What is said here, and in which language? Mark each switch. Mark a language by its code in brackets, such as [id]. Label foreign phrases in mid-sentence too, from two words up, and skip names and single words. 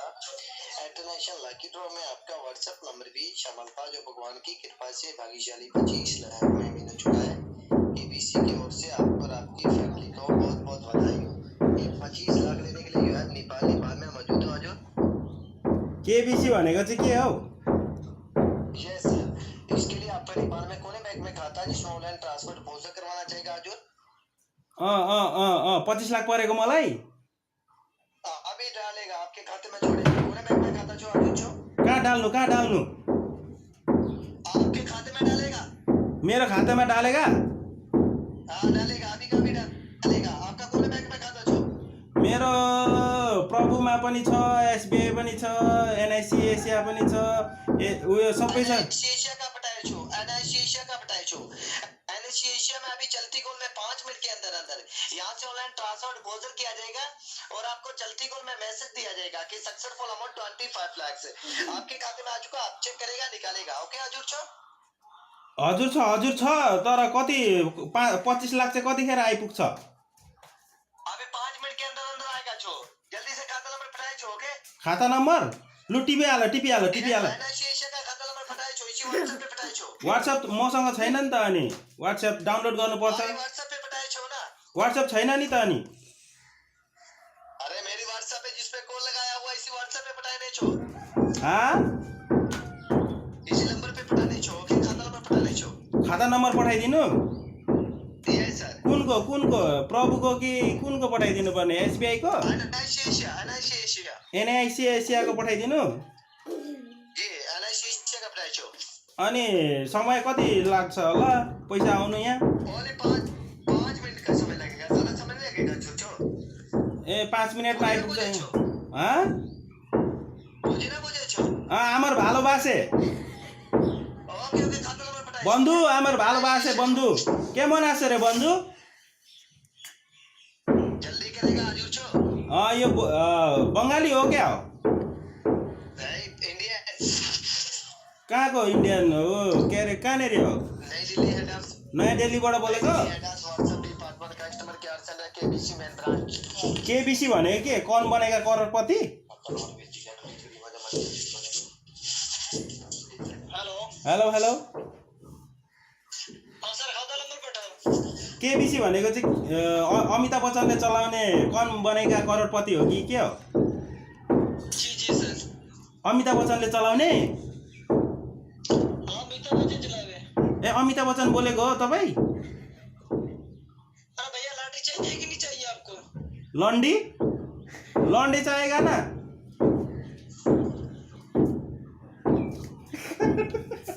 [hi] इंटरनेशनल लकी ड्रॉ में आपका व्हाट्सएप नंबर भी शामिल था जो भगवान की कृपा से भाग्यशाली 25 लाख में मिल चुका है। केबीसी की ओर से आपको और आपकी फैमिली को बहुत बहुत बधाई हो। ये 25 लाख लेने के लिए नेपाल में मौजूद हो। आज [ne] केबीसी भनेको चाहिँ के हो? [hi] यस सर, इसके लिए आपका नेपाल में कौन बैंक में खाता है जिसमें [en] online transfer deposit [hi] करवाना चाहेगा आज? [ne] 25 लाख परेको मलाई [hi] अभी डालेगा आपके खाते में छोड़ेगा। कौन बैंक में खाता जो आज जो [ne] कहाँ डाल्नु [hi] आपके खाते में डालेगा। [ne] मेरो खातामा डालेगा? [hi] डालेगा अभी का भी डालेगा। आपका कौन बैंक में खाता जो? [ne] मेरो प्रभुमा पनि छ, एसबीआई पनि छ, एनआईसी एशिया पनि छ, उयो सबै छ। [hi] एशिया का बताए छो, एशिया का बताए छो। एशिया में अभी चलती कॉल में 5 मिनट के अंदर अंदर यहाँ से [en] online transfer deposit [hi] किया जाएगा और आपको चलती कॉल में मैसेज दिया जाएगा कि [en] successful amount [hi] 25 लाख से आपके खाते में आ चुका। आप चेक करेगा निकालेगा। ओके [ne] हजुर छ? हजुर छ तर कति 25 लाख चाहिँ कतिखेर आइपुग्छ? [hi] अभी 5 मिनट के अंदर अंदर आएगा छो। जल्दी से खाता नंबर बताए छो। ओके [ne] खाता नम्बर लु टिपिहाल [hi] एशिया का खाता नंबर बताए छो। इसी व्हाट्सएप पे बताए छो। [ne] व्हाट्सएप मसँग छैन नि त। अनि व्हाट्सएप डाउनलोड गर्नुपर्छ। [hi] व्हाट्सएप पे बताए छो ना। [ne] व्हाट्सएप छैन नि त। अनि [hi] अरे मेरी व्हाट्सएप पे जिस पे कॉल लगाया हुआ इसी व्हाट्सएप पे पटाने छो। इसी नंबर पे पटाने छो। ओके खाता नंबर पटाने छो। [ne] खाता नम्बर पठाइदिनु? [en] Yes sir. [ne] कुनको प्रभुको कि कुनको पठाइदिनु पर्ने? एसबीआई को? एनआईसी एशियाको पठाइदिनु? [hi] जी एनआईसी एशिया का पठाए छो। [ne] अनि समय कति लाग्छ होला पैसा आउनु यहाँ? [hi] ओनली 5 मिनट का समय लगेगा। ज्यादा समय नहीं लगेगा छो। [ne] ए 5 मिनेटमा आइपुग्छ। बुझे छो। [bn] আমার ভালোবাসে [en] okay okay [ne] खाता नंबर पठाए [bn] বন্ধু, আমার ভালোবাসে বন্ধু কে মন আসে রে বন্ধু? [hi] जल्दी करेगा हजुर छो। [ne] यो बङ्गाली हो क्या हो? [hi] इंडिया [ne] कहाँको इन्डियन हो? के अरे कहाँनेरि हो? [en] New Delhi head off [ne] नयाँ दिल्लीबाट बोलेको? [en] WhatsApp department customer care center KBC main branch. [ne] केबीसी भनेको के? कौन बनेगा करोडपति? [en] हेलो हेलो [hi] सर खाता नंबर पठाओ। [ne] केबीसी भनेको चाहिँ अमिताभ बच्चनले चलाउने कौन बनेगा करोडपति हो कि के हो? [hi] जी सर। [ne] अमिताभ बच्चनले चलाउने? [hi] अमिताभ बच्चन चलावे। [ne] ए अमिताभ बच्चन बोलेको हो तपाईँ? [hi] अरे भैया लाठी चाहिए कि नहीं चाहिए आपको? लॉन्डी चाहिएगा ना?